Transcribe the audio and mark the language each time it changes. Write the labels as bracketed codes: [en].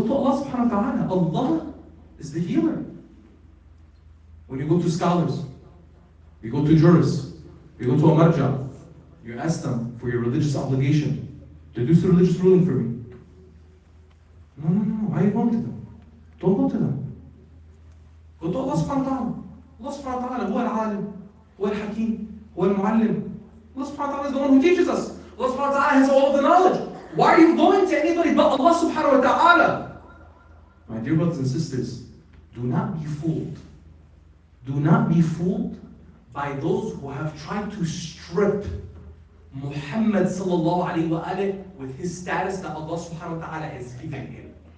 [en] Go to Allah subhanahu wa ta'ala. Allah is the healer. When you go to scholars, you go to jurists, you go to a marja, you ask them for your religious obligation. Deduce the religious ruling for me. No. Why are you going to them? Don't go to them. Go to Allah subhanahu wa ta'ala. [ar] Allah subhanahu wa ta'ala هو العالم, هو الحكيم, هو المعلم. [en] Allah subhanahu wa ta'ala is the one who teaches us. Allah subhanahu wa ta'ala has all of the knowledge. Why are you going to anybody but Allah subhanahu wa ta'ala? My dear brothers and sisters, do not be fooled. Do not be fooled by those who have tried to strip Muhammad sallallahu alayhi wa alayhi with his status that Allah subhanahu wa ta'ala has given him.